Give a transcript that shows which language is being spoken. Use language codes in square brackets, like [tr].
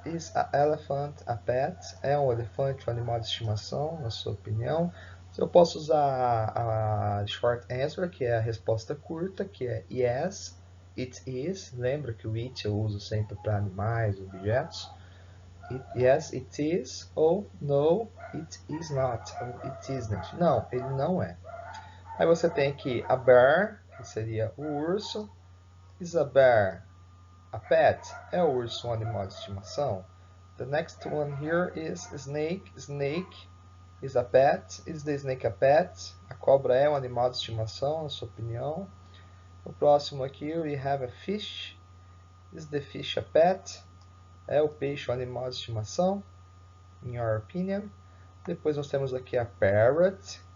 [en] Is a elephant a pet? [pt] É um elefante um animal de estimação, na sua opinião? Eu posso usar a short answer, que é a resposta curta, que é [en] yes, it is. [pt] Lembra que o it eu uso sempre para animais, objetos. [en] Yes, it is, ou no, it is not, ou it isn't. [pt] Não, ele não é. Aí você tem aqui a bear, que seria o urso. [en] Is a bear a pet? [pt] É o urso um animal de estimação? [en] The next one here is snake. Snake is a pet. Is the snake a pet? [pt] A cobra é um animal de estimação, na sua opinião? O próximo aqui, [en] we have a fish. Is the fish a pet? [pt] É o peixe um animal de estimação? [en] In your opinion? [pt] Depois nós temos aqui a parrot,